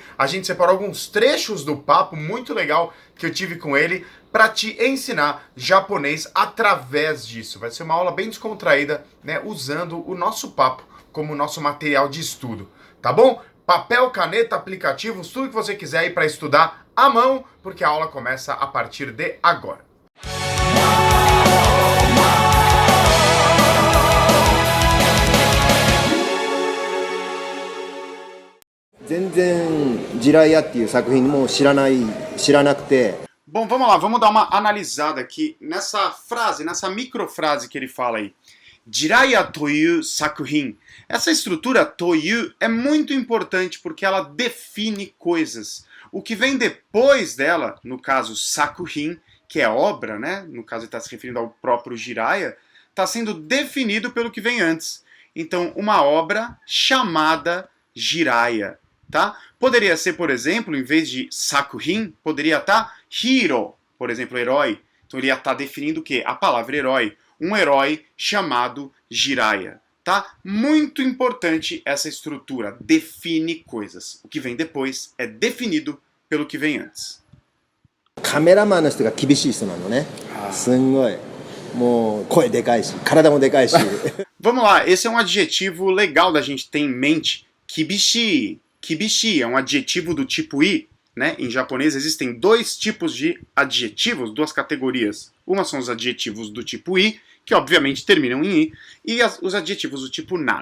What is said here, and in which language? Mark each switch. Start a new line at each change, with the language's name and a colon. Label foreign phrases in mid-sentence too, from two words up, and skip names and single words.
Portuguese: A gente separou alguns trechos do papo muito legal que eu tive com ele para te ensinar japonês através disso. Vai ser uma aula bem descontraída, né, usando o nosso papo como nosso material de estudo, tá bom? Papel, caneta, aplicativos, tudo que você quiser aí para estudar à mão, porque a aula começa a partir de agora.
Japanese: 全然ジライアっていう作品も知らなくて。
Portuguese: Bom, vamos lá, vamos dar uma analisada aqui nessa frase, nessa microfrase que ele fala aí.
Japanese: ジライアという作品.
Portuguese: Essa estrutura toyu é muito importante porque ela define coisas. O que vem depois dela, no caso sakuhin, que é obra, né? No caso ele está se referindo ao próprio Jiraiya, está sendo definido pelo que vem antes. Então, uma obra chamada Jiraiya, tá? Poderia ser, por exemplo, em vez de sakuhin, poderia estar hiro, por exemplo, herói. Então ele ia estar definindo o quê? A palavra herói. Um herói chamado Jiraiya, tá? Muito importante essa estrutura, define coisas. O que vem depois é definido pelo que vem antes.
Japanese: カメラマンの人が厳しい人なのね。すんごい。もう声でかいし、体もでかいし。
Portuguese: Vamos lá, esse é um adjetivo legal da gente ter em mente. Kibishi. Kibishi é um adjetivo do tipo i, né? Em japonês existem dois tipos de adjetivos, duas categorias. Uma são os adjetivos do tipo i, que obviamente terminam em i, e os adjetivos do tipo na.